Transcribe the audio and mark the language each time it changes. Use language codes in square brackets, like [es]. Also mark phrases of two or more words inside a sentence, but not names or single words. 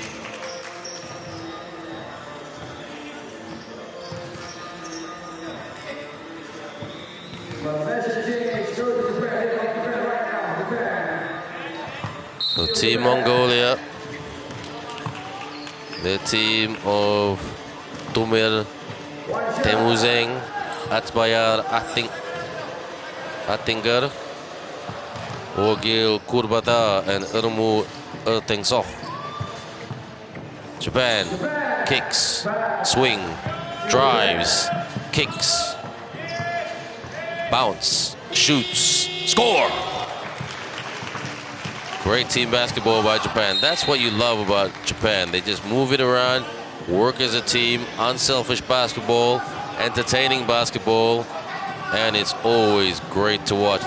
[en] So Team Mongolia, the team of Tumir, Temuzeng, Atbayar, Attinger, Ogil Kurbata, and Irmu Ertengsok. Japan kicks, swing, drives, kicks, bounce, shoots, score. Great team basketball by Japan. That's what you love about Japan. They just move it around, work as a team, unselfish basketball, entertaining basketball, and it's always great to watch.